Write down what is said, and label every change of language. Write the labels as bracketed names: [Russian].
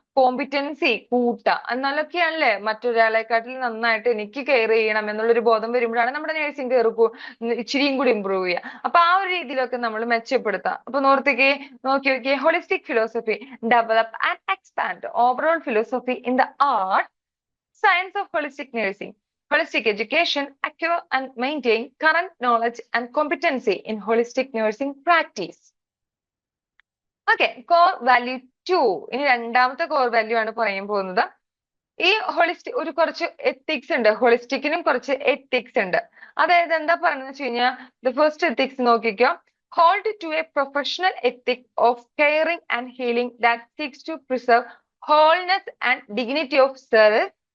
[Malayalam] Competency കൂട്ടുക. എന്നാലൊക്കെയാണല്ലേ മറ്റൊരാളെക്കാട്ടിൽ നന്നായിട്ട് എനിക്ക് കെയർ ചെയ്യണം എന്നുള്ളൊരു ബോധം വരുമ്പോഴാണ് നമ്മുടെ നഴ്സിംഗ് കെയർ ഇച്ചിരിയും കൂടി ഇമ്പ്രൂവ് ചെയ്യുക. അപ്പൊ ആ ഒരു രീതിയിലൊക്കെ നമ്മൾ മെച്ചപ്പെടുത്താം. അപ്പൊ നോക്കിയൊക്കെ [English] Holistic philosophy develop and expand overall philosophy in the art science of holistic nursing. Holistic education acquire and maintain current knowledge and competency in holistic nursing practice. Okay, core value 2. [Malayalam] ഇനി രണ്ടാമത്തെ core value ആണ് പറയാൻ പോകുന്നത്. ഈ holistic ഒരു കുറച്ച് ethics ഉണ്ട്. ഹോളിസ്റ്റിക്കിനും കുറച്ച് എത്തിക്സ് ഉണ്ട്. അതായത് എന്താ പറയുന്നത് വെച്ച് കഴിഞ്ഞാൽ [English] the first ethics [Malayalam] നോക്കിക്കോ. [English] Hold to a professional ethic of caring and healing that seeks to preserve wholeness and dignity of self.